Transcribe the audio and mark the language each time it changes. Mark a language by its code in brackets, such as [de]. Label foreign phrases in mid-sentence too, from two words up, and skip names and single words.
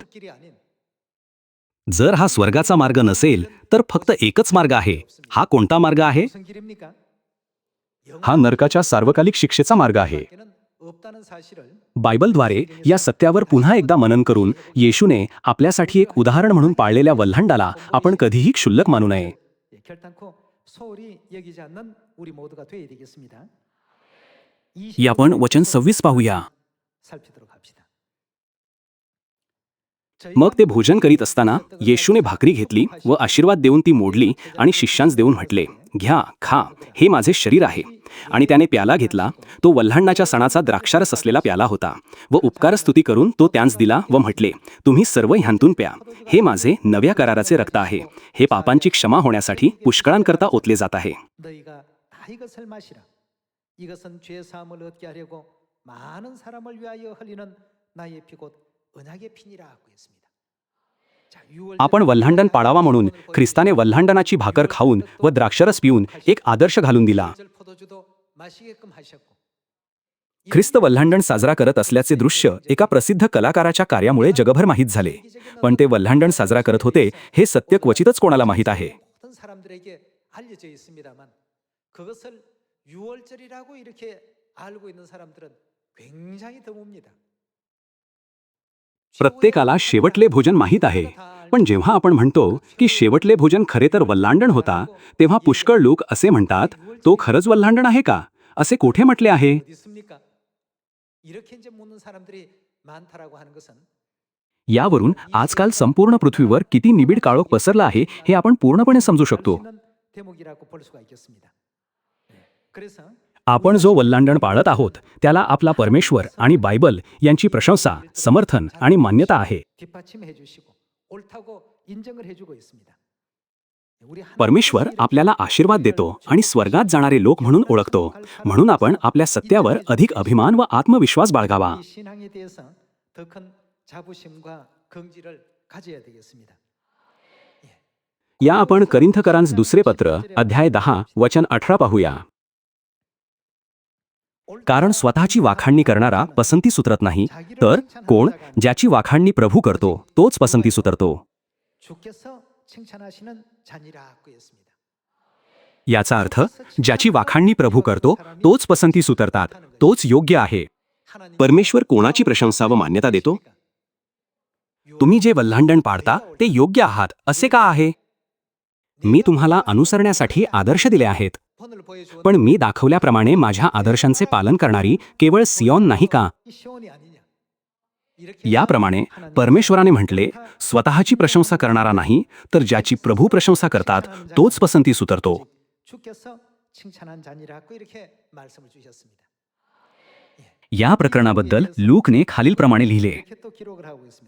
[ko] 길이 아닌 [mr] जर हा स्वर्गाचा मार्ग नसेल तर फक्त एकच मार्ग आहे. हा कोणता मार्ग आहे? [ko] 무슨 길입니까? [mr] हा नरकाच्या सार्वकालिक शिक्षेचा मार्ग आहे. [ko] 영원한 없다는 사실을 [mr] बायबलद्वारे या सत्यावर पुन्हा एकदा मनन करून येशूने आपल्यासाठी एक उदाहरण म्हणून पाळलेल्या वल्हांडाला आपण कधीही क्षुल्लक मानू नये. [ko] 결단코 소홀히 여기지 않는 우리 모두가 되어야 되겠습니다. [mr] यापण वचन 26 पाहूया. [ko] 살피도록 합시다. [mr] मग ते भोजन करीत असताना येशूने भाकरी घेतली व आशीर्वाद देऊन ती मोडली आणि शिष्यांस देऊन म्हटले, घ्या, खा, हे माझे शरीर आहे. आणि त्याने प्याला घेतला. तो वल्हांडाच्या सणाचा द्राक्षारस असलेला प्याला होता व उपकारस्तुती करून तो त्यांस दिला व म्हटले, तुम्ही सर्व ह्यांतून प्या. हे माझे नव्या कराराचे रक्त आहे. हे पापांची क्षमा होण्यासाठी पुष्कळांकरता ओतले जात आहे. [ko] 너희가 다 이것을 마시라. 이것은 죄 사함을 얻게 하려고 많은 사람을 위하여 흘리는 나의 피 곧 언약의 피니라고 했습니다. 자, [mr] आपण वल्हांडण पाळावा म्हणून ख्रिस्ताने वल्हांडणाची भाकर खाऊन व द्राक्षरस पिऊन एक आदर्श घालून दिला. [ko] 포도주도 마시게끔 하셨고 [mr] ख्रिस्त वल्हांडण साजरा करत असल्याचे दृश्य एका प्रसिद्ध कलाकाराच्या कार्यामुळे जगभर माहीत झाले. पण ते वल्हांडण साजरा करत होते हे सत्य क्वचितच कोणाला माहीत आहे. [ko] 모든 사람들에게 알려져 있습니다만 그것을 유월절이라고 이렇게 알고 있는 사람들은 굉장히 드뭅니다. [mr] प्रत्येकाला शेवटले भोजन माहीत आहे. पण जेव्हा आपण म्हणतो की शेवटले भोजन खरे तर वल्हांडण होता, तेव्हा पुष्कळ लोक असे म्हणतात, तो खरंच वल्हांडण आहे का? असे कोठे म्हटले आहे? [ko] 어디 있습니까? 이렇게 이제 묻는 사람들이 많다라고 하는 것은 [mr] यावरून आजकाल संपूर्ण पृथ्वीवर किती निबिड काळोख पसरला आहे हे आपण पूर्णपणे समजू शकतो. [ko] 있는 대목이라고 볼 수가 있겠습니다. 그래서 [mr] आपण जो वल्हांडण पाळत आहोत त्याला आपला परमेश्वर आणि बायबल यांची प्रशंसा, समर्थन आणि मान्यता आहे. [ko] 뒷받침해 주시고 옳다고 인정을 해주고 있습니다. 우리 [mr] परमेश्वर आपल्याला आशीर्वाद देतो आणि स्वर्गात जाणारे लोक म्हणून ओळखतो. म्हणून आपण आपल्या सत्यावर अधिक अभिमान व आत्मविश्वास बाळगावा. [ko] 이 신앙에 대해서 더 큰 자부심과 긍지를 가져야 되겠습니다. [mr] या आपण करिंथकरांस दुसरे पत्र अध्याय 10 वचन 18 पाहूया. कारण स्वतःची वाखाणणी करणारा पसंती सुतरत नाही, तर कोण ज्याची वाखाणणी प्रभू करतो तोच पसंती सुतरतो. [ko] 주께서 칭찬하시는 자니라고 했습니다. [mr] याचा अर्थ ज्याची वाखाणणी प्रभू करतो तोच पसंती सुतरतात, तोच योग्य आहे. परमेश्वर कोणाची प्रशंसा व मान्यता देतो? तुम्ही जे वल्हांडण पाळता ते योग्य आहात असे का आहे? मी तुम्हाला अनुसरण्यासाठी आदर्श दिले आहेत. [ko] 본을 보여주는 [mr] पण मी दाखवल्याप्रमाणे माझ्या आदर्शांचे पालन करणारी केवळ सियोन नाही का? [ko] 시온이 아니냐? 이렇게 [mr] याप्रमाणे परमेश्वराने म्हटले, स्वतःची प्रशंसा करणारा नाही, तर ज्याची प्रभू प्रशंसा करतात तोच पसंती सुतरतो. [ko] 주께서 칭찬한 자니라고 이렇게 말씀을 주셨습니다. [mr] या प्रकरणाबद्दल लूकने खालीलप्रमाणे लिहिले. [ko] 이렇게 또 기록을 하고 있습니다.